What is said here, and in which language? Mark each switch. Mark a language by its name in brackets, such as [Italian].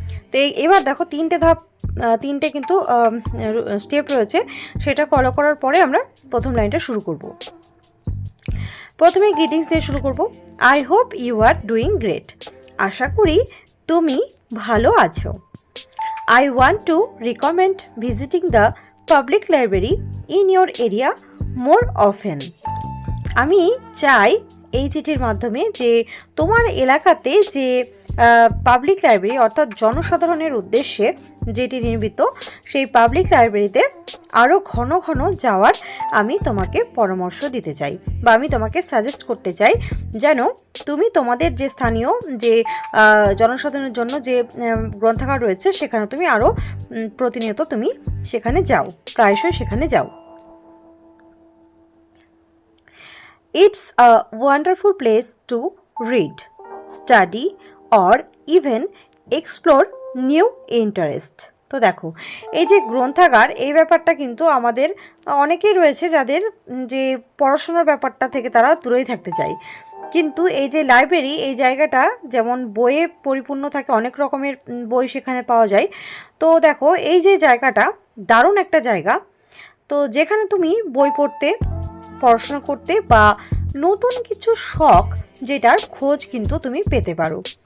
[Bangla] তো এবার দেখো তিনটে কিন্তু স্টেপ রয়েছে, সেটা ফলো করার পরে আমরা প্রথম লাইনটা শুরু করব। প্রথমে গ্রিটিংস দিয়ে শুরু করব। [English] I hope you are doing great, [Bangla] আশা করি তুমি ভালো আছো। [English] I want to recommend visiting the public library in your area more often. [Bangla] আমি চাই এই চিঠির মাধ্যমে যে তোমার এলাকাতে যে পাবলিক লাইব্রেরি অর্থাৎ জনসাধারণের উদ্দেশ্যে যেটি নির্মিত, সেই পাবলিক লাইব্রেরিতে আরও ঘন ঘন যাওয়ার আমি তোমাকে পরামর্শ দিতে চাই, বা আমি তোমাকে সাজেস্ট করতে চাই যেন তুমি তোমাদের যে স্থানীয় যে জনসাধারণের জন্য যে গ্রন্থাগার রয়েছে সেখানে তুমি আরও প্রতিনিয়ত তুমি সেখানে যাও, প্রায়শই সেখানে যাও। [English] It's a wonderful place to read, study or even explore new interest. [Bangla] তো দেখো এই যে গ্রন্থাগার, এই ব্যাপারটা কিন্তু আমাদের অনেকেই রয়েছে যাদের যে পড়াশোনার ব্যাপারটা থেকে তারা দূরেই থাকতে চায়, কিন্তু এই যে লাইব্রেরি, এই জায়গাটা যেমন বইয়ে পরিপূর্ণ থাকে, অনেক রকমের বই সেখানে পাওয়া যায়। তো দেখো এই যে জায়গাটা দারুণ একটা জায়গা, তো যেখানে তুমি বই পড়তে, পড়াশোনা করতে বা নতুন কিছু শখ যেটার খোঁজ কিন্তু তুমি পেতে পারো।